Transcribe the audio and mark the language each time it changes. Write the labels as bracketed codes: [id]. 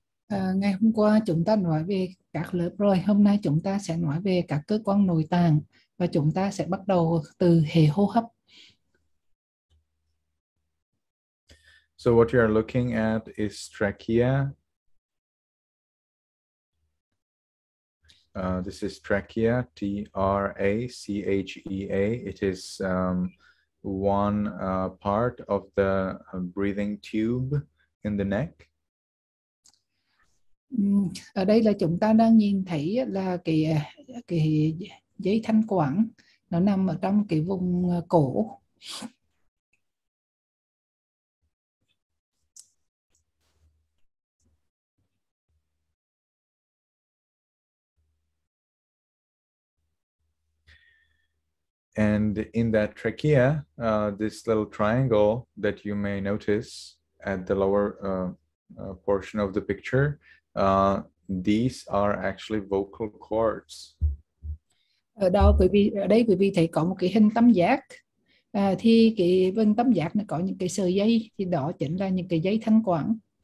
[vi] Ngày hôm qua chúng ta nói về các lớp rồi, hôm nay chúng ta sẽ nói về các cơ quan nội tạng và chúng ta sẽ bắt đầu từ hệ hô hấp. [en] So what you are looking at is trachea. This is trachea, T-R-A-C-H-E-A. It is one part of the breathing tube in the neck. [vi] Ở đây là chúng ta đang nhìn thấy là cái dây thanh quản, nó nằm ở trong cái vùng cổ. [en] And in that trachea, this little triangle that you may notice at the lower portion of the picture, these are actually vocal cords. [vi] Ở đây quý vị thấy có một cái hình tam giác, thì cái bên tam giác này có những cái sợi dây, thì đó chính là những cái dây thanh quản.